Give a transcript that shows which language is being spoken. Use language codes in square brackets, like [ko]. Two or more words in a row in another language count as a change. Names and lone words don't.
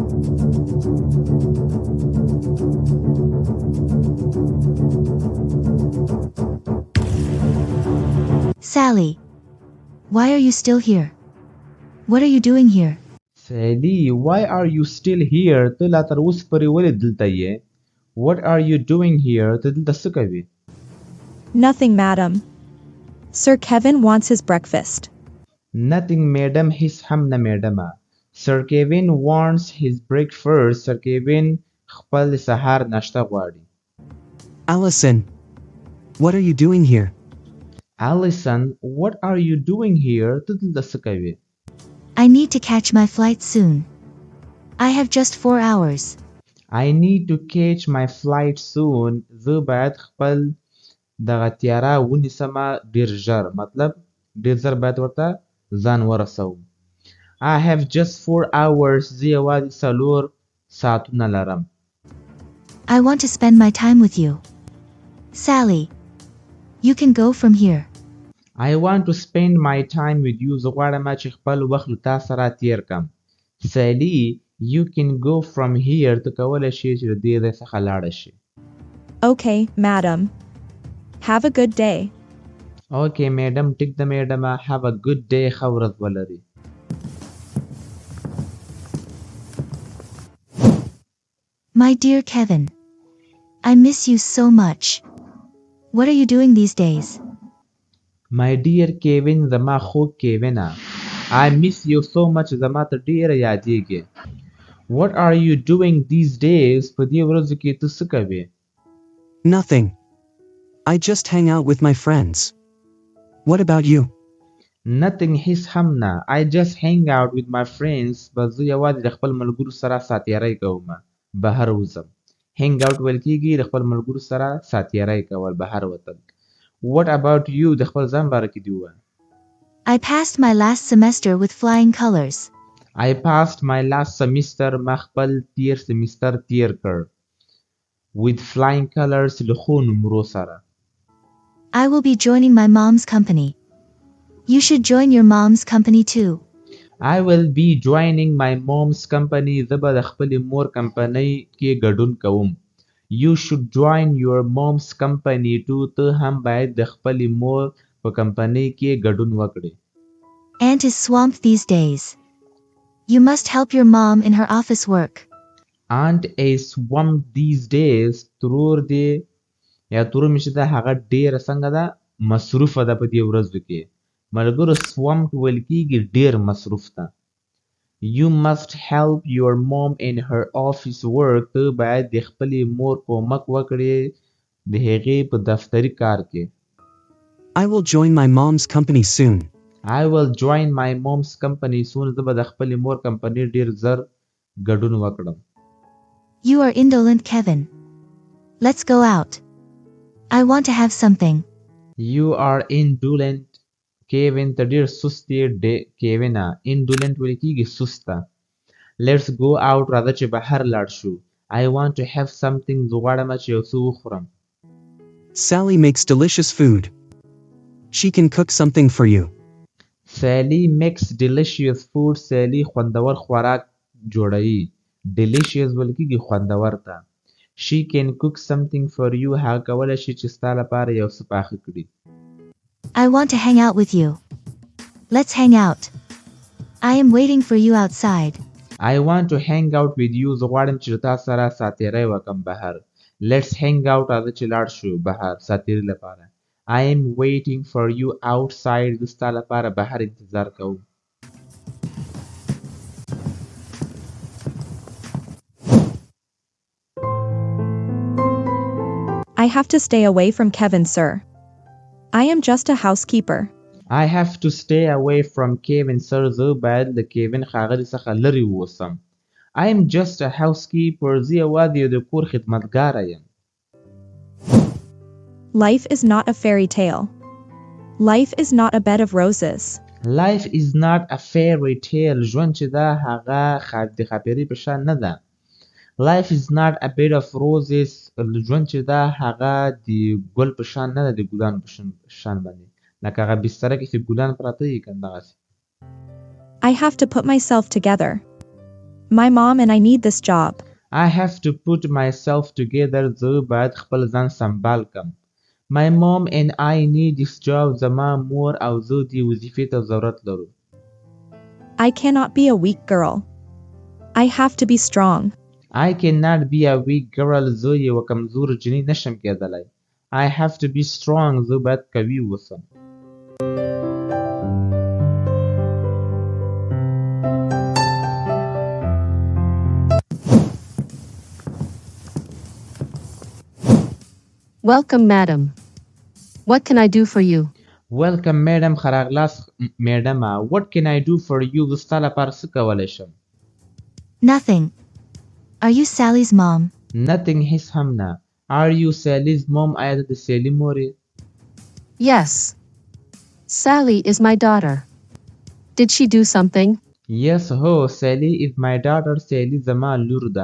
[en] Sally, why are you still here? What are you doing here? Sally, why are you still here? [ps] ته لا تر اوسه پورې ولې دلته یې؟ [en] What are you doing here? [ps] ته دلته څه کوې؟ [en] Nothing, madam. Sir Kevin wants his breakfast. Nothing, madam. [ps] هیڅ هم نه میډمه. [en] Sir Kevin wants his breakfast. [ps] Sir Kevin خپل سهار ناشته غواړي. [en] Allison, what are you doing here? Allison, what are you doing here? [ps] ته دلته څه کوې؟ [en] I need to catch my flight soon. I have just 4 hours. I need to catch my flight soon. [ps] زه باید خپل دغه تیاره ونیسمه ډېر ژر. مطلب ډېر ژر باید ورته ځان ورسوم. [en] I have just 4 hours. [ps] زه یوازې 4 ساعتونه لرم. [en] I want to spend my time with you. Sally, you can go from here. I want to spend my time with you. [ps] زه غواړم چې خپل وخت له تا سره تیر کړم. [en] Sally, you can go from here. [ps] ته کولی شې چې د دې ځای څخه لاړه شې. [en] Okay, madam. Have a good day. Okay, madam. [ps] ټیک ده میډمه. [en] Have a good day. [ps] ښه ورځ ولري. [en] My dear Kevin, I miss you so much. What are you doing these days? My dear Kevin, [ps] زما خوږ کیوینه. [en] I miss you so much. [ps] زما ته ډېره یادېږې. [en] What are you doing these days? [ps] په دې ورځو کې ته څه کوې؟ [en] Nothing. I just hang out with my friends. What about you? Nothing. [ps] هیڅ هم نه. [en] I just hang out with my friends. [ps] بس زه یوازې د خپل ملګرو سره ساتیری کوم. بهر وځم. [en] hang out [ps] ویل کېږي د خپل ملګرو سره ساتیری کول، بهر وتل. [en] What about you? [ps] د خپل ځان باره کې دې ووایه. [en] I passed my last semester with flying colors. I passed my last semester. [ps] ما خپل تیر سمستر تیر کړ. [en] With flying colors. [ps] له ښو نمرو سره. [en] I will be joining my mom's company. You should join your mom's company too. I will be joining my mom's company. [ps] زه به د خپلې مور کمپنۍ کې ګډون کوم. [en] You should join your mom's company too. [ps] ته هم باید د خپلې مور په کمپنۍ کې ګډون وکړې. [en] Aunt is swamped these days. You must help your mom in her office work. Aunt is swamped these days. [ps] ترور دی یا ترور مې چې ده هغه ډېره څنګه ده مصروفه ده په دې ورځو کې. ملګرو swamped ویل کېږي ډېر مصروف ده. [en] You must help your mom in her office work. [ps] ته باید د خپلې مور کومک وکړې د هغې په دفتري کار کې. [en] I will join my mom's company soon. I will join my mom's company soon. [ps] زه به د خپلې مور کمپنۍ ډېر زر ګډون وکړم. [en] You are indolent, Kevin. Let's go out. I want to have something. You are indolent. [ps] Kevin ته ډېر سست یې. کیوینه indolent ویل کېږي سسته. [en] Let's go out. [ps] راځه چې بهر لاړ شو. [en] I want to have something. [ps] زه غواړم چې یو څه وخورم. [en] Sally makes delicious food. She can cook something for you. Sally makes delicious food. [ps] Sally خوندور خوراک جوړوي. Delicious ویل کېږي خوندور ته. [en] She can cook something for you. [ps] هغه کولی شي چې ستا لپاره یو څه پاخه کړي. [en] I want to hang out with you. Let's hang out. I am waiting for you outside. I want to hang out with you. [ps] زه غواړم چې تا سره ساتیری وکړم بهر. [en] Let's hang out. [ps] راځه چې لاړ شو بهر ساتیري لپاره. [en] I am waiting for you outside. [ps] زه ستا لپاره بهر انتظار کوم. [en] I have to stay away from Kevin, sir. I am just a housekeeper. I have to stay away from Kevin, sir. [ps] زه باید له کیوین ښاغلي څخه لرې واوسم. [en] I am just a housekeeper. [ps] زه یوازې یو د کور خدمتګاره یم. [en] Life is not a fairy tale. Life is not a bed of roses. Life is not a fairy tale. [ps] ژوند چې ده هغه د ښاپېرۍ په شان نه ده. [en] Life is not a bed of roses. [ps] ژوند چې ده هغه د ګل په شان نه ده، د ګلان په شان باندې. لکه هغه بستره کې چې ګلان پراته وي که نه دغسې. [en] I have to put myself together. My mom and I need this job. I have to put myself together. [ps] زه باید خپل ځان سنبال کم. [en] My mom and I need this job. [ps] زما مور او زه دې وظیفې ته ضرورت لرو. [en] I cannot be a weak girl. I have to be strong. I cannot be a weak girl. [ps] زه یوه کمزور جنۍ نشم کېدلی. [en] I have to be strong. [ps] زه باید قوي اوسم. [en] Welcome, madam. What can I do for you? Welcome, madam. [ps] ښه راغلاست میډمه. [en] What can I do for you? [ps] زه ستا لپاره څه کولی شم؟ [en] Nothing. Are you Sally's mom? Nothing. [ps] هیڅ هم نه. [en] Are you Sally's mom? [ps] آیا ته د سیلي مور یې؟ [en] Yes. Sally is my daughter. Did she do something? Yes, ho. Sally is my daughter. [ps] سیلي زما لور ده.